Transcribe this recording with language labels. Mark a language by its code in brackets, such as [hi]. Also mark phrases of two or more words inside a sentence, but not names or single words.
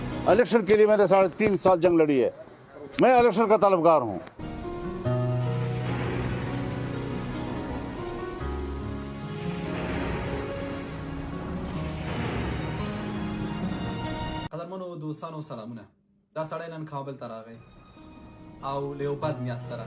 [ur] الیکشن کے لیے میں نے 3.5 سال جنگ لڑی ہے۔ میں الیکشن کا طلبگار ہوں. [ps] قدرمنو دوستانو سلامونه. دا سړی نن کابل ته راغی او له یو بد نیت سره.